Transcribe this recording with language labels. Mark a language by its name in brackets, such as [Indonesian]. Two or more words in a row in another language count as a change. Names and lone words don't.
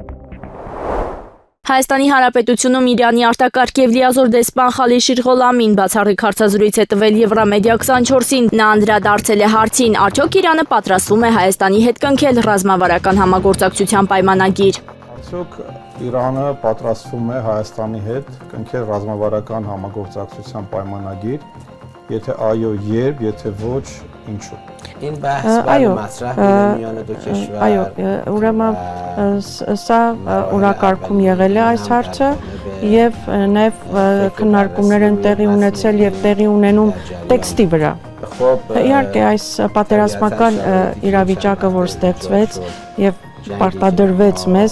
[Armenian] Հայաստանի Հանրապետությունում Իրանի արտակարգ եւ լիազոր դեսպան Խալիշիր Ղոլամին բացառիկ հարցազրույց է տվել Եվրամեդիա 24-ին։ Նա անդրադարձել է հարցին, արդյոք Իրանը պատրաստվում է Հայաստանի հետ կնքել ռազմավարական համագործակցության պայմանագիր։ Արդյոք Իրանը պատրաստվում է Հայաստանի հետ կնքել ռազմավարական համագործակցության պայմանագիր, եթե այո, երբ, եթե ոչ, ինչու։ [Persian] این بحث برای مطرح بین میان دو کشور [Armenian] Այո, ուրեմն սա օրակարգում եղել է այս հարցը եւ նաեւ քննարկումներ են տեղի ունեցել եւ տեղի ունենում տեքստի վրա։ Իհարկե այս պատերազմական իրավիճակը, որ ստեղծվեց եւ պարտադրվեց մեզ,